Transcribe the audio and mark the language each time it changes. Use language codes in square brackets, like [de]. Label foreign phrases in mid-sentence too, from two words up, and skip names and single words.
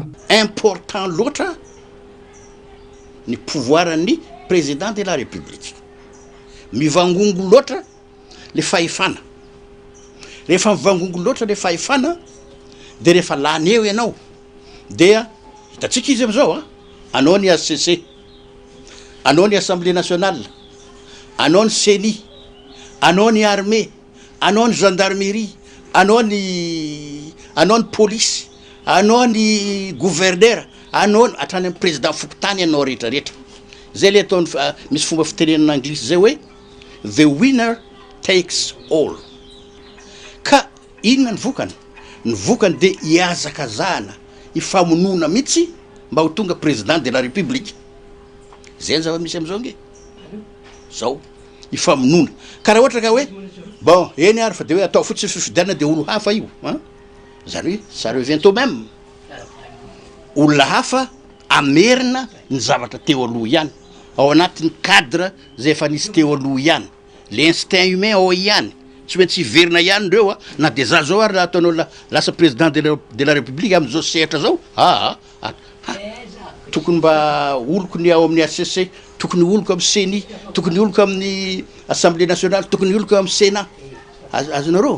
[mg] important loatra ny pouvoiran'ny [fr] président de la république [mg] mivangongo loatra le fahefana rehefa mivangongo loatra le fahefana dia rehefa lany eo ianao dia hitatsika izy amizao anao ny ACC anao ny [fr] assemblée nationale [mg] anao ny CENI anao ny armée anao ny gendarmerie anao ny police anao ny gouverneur anao hatrany amin'ny président fokotany anao rehetrarehetra zay le ataony misy fomba fitenenana anglisy zay hoe [en] the winner takes all [mg] ka inona ny vokany dia hiazakazahana ifamonona mihitsy mba ho tonga [fr] président de la république [mg] zay ny zava-misy am'izao nge zao ifamonona ka raha ohatra ka hoe bon eny ary fa de hoe atao fotsiny fifidianana dia olo hafa io zany hoe [fr] ça revient au même [mg] olona hafa amerina ny zavatra teo aloha ihany ao anatin'ny cadre zay efa nisy teo aloha ihany [fr] l'instinct humain [mg] ao ihany tsy maintsy hiverina ihany reo na dia za zao ary raha ataonao lasa [fr] président de la république [mg] am'izao sehatra zao tokony mba oloko ny ao amin'ny ACC tokony oloko amin'ny CENI tokony oloko amin'ny [fr] assemblée nationale [mg] tokony oloko amin'ny Sénat azonareo